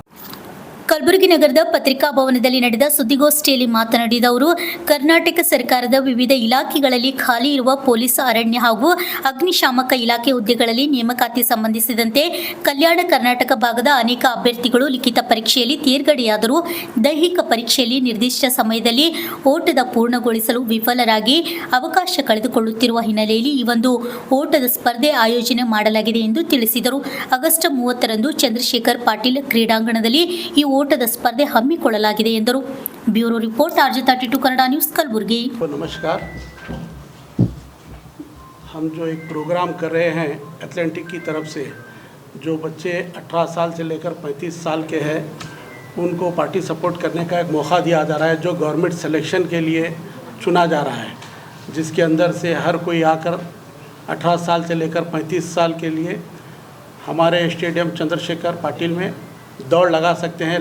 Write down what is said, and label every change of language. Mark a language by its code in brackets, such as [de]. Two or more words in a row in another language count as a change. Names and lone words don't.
[kn] ಕಲಬುರಗಿ ನಗರದ ಪತ್ರಿಕಾ ಭವನದಲ್ಲಿ ನಡೆದ ಸುದ್ದಿಗೋಷ್ಠಿಯಲ್ಲಿ ಮಾತನಾಡಿದ ಅವರು, ಕರ್ನಾಟಕ ಸರ್ಕಾರದ ವಿವಿಧ ಇಲಾಖೆಗಳಲ್ಲಿ ಖಾಲಿ ಇರುವ ಪೊಲೀಸ್, ಅರಣ್ಯ ಹಾಗೂ ಅಗ್ನಿಶಾಮಕ ಇಲಾಖೆ ಹುದ್ದೆಗಳಲ್ಲಿ ನೇಮಕಾತಿ ಸಂಬಂಧಿಸಿದಂತೆ ಕಲ್ಯಾಣ ಕರ್ನಾಟಕ ಭಾಗದ ಅನೇಕ ಅಭ್ಯರ್ಥಿಗಳು ಲಿಖಿತ ಪರೀಕ್ಷೆಯಲ್ಲಿ ತೇರ್ಗಡೆಯಾದರೂ ದೈಹಿಕ ಪರೀಕ್ಷೆಯಲ್ಲಿ ನಿರ್ದಿಷ್ಟ ಸಮಯದಲ್ಲಿ ಓಟದ ಪೂರ್ಣಗೊಳಿಸಲು ವಿಫಲರಾಗಿ ಅವಕಾಶ ಕಳೆದುಕೊಳ್ಳುತ್ತಿರುವ ಹಿನ್ನೆಲೆಯಲ್ಲಿ ಈ ಒಂದು ಓಟದ ಸ್ಪರ್ಧೆ ಆಯೋಜನೆ ಮಾಡಲಾಗಿದೆ ಎಂದು ತಿಳಿಸಿದರು. ಆಗಸ್ಟ್ 30ರಂದು ಚಂದ್ರಶೇಖರ್ ಪಾಟೀಲ್ ಕ್ರೀಡಾಂಗಣದಲ್ಲಿ ಈ ಓಟದ ಸ್पर्धे ಹಮ್ಮಿಕೊಳ್ಳಲಾಗಿದೆ ಎಂದರು. [en] bureau report RJ32 कन्नड़ न्यूज़ कलबुर्गी. [hi] नमस्कार. हम जो एक प्रोग्राम कर रहे हैं एथलेटिक की तरफ से, जो बच्चे 18 साल से लेकर 35 साल के हैं उनको [en] party support [hi] करने का एक मौका दिया जा रहा है, जो [en] government selection [hi] के लिए चुना जा रहा है, जिसके अंदर से हर कोई आकर 18 साल से लेकर 35 साल के लिए हमारे स्टेडियम चंद्रशेखर पाटिल में दौड़ लगा सकते हैं.